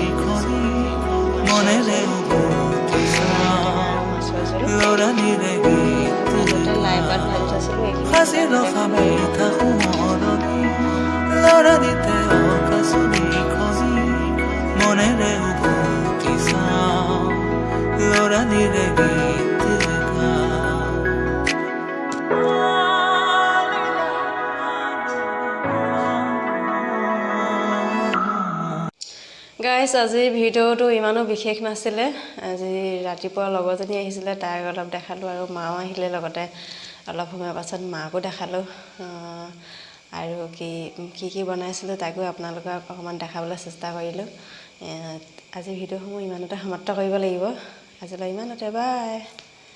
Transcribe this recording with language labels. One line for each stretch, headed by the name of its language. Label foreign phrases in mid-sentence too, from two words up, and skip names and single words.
Assamese: koni Monere ubukisa Loranire gitika Hazilo kamita kumoroni Loranite okasuni koni Monere ubukisa Loranire gitika Guys, গাইছ আজি ভিডিঅ'টো ইমানো বিশেষ নাছিলে আজি ৰাতিপুৱা লগৰজনী আহিছিলে তাইক অলপ দেখালোঁ আৰু মাও আহিলে লগতে অলপ সময় পাছত মাকো দেখালোঁ আৰু কি বনাইছিলোঁ তাকো আপোনালোকক অকণমান দেখাবলৈ চেষ্টা কৰিলোঁ আজি ভিডিঅ'সমূহ ইমানতে সমাপ্ত কৰিব লাগিব আজিলৈ ইমানতে বাই